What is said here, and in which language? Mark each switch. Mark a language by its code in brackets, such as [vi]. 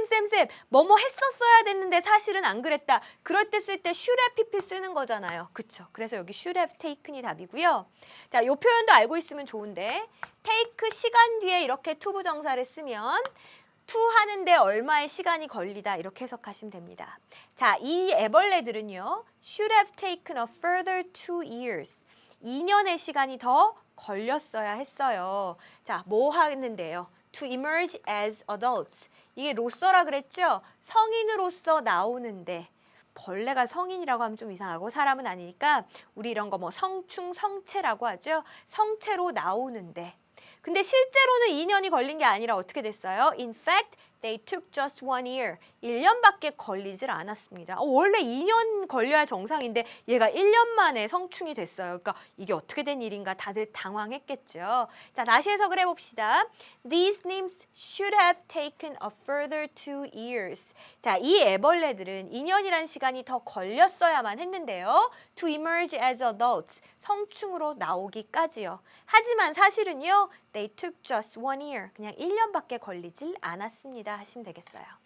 [ko] 쌤, 뭐뭐 했었어야 됐는데 사실은 안 그랬다. 그럴 때 쓸 때 should have pp 쓰는 거잖아요. 그쵸? 그래서 여기 should have taken이 답이고요. 자, 요 표현도 알고 있으면 좋은데 take 시간 뒤에 이렇게 to 부정사를 쓰면 to 하는데 얼마의 시간이 걸리다 이렇게 해석하시면 됩니다. 자, 이 애벌레들은요. [en] should have taken a further 2 years. [ko] 2년의 시간이 더 걸렸어야 했어요. 자, 뭐 하는데요? [en] To emerge as adults. [ko] 이게 로서라 그랬죠? 성인으로서 나오는데 벌레가 성인이라고 하면 좀 이상하고 사람은 아니니까 우리 이런 거 뭐 성충, 성체라고 하죠? 성체로 나오는데 근데 실제로는 2년이 걸린 게 아니라 어떻게 됐어요? [en] In fact, they took just 1 year. [ko] 1년밖에 걸리질 않았습니다. 원래 2년 걸려야 정상인데 얘가 1년 만에 성충이 됐어요. 그러니까 이게 어떻게 된 일인가 다들 당황했겠죠. 자, 다시 해석을 해봅시다. [en] These nymphs should have taken a further 2 years. [ko] 자, 이 애벌레들은 2년이라는 시간이 더 걸렸어야만 했는데요. [en] To emerge as adults. [ko] 성충으로 나오기까지요. 하지만 사실은요. [en] They took just 1 year. [ko] 그냥 1년밖에 걸리질 않았습니다. 하시면 되겠어요.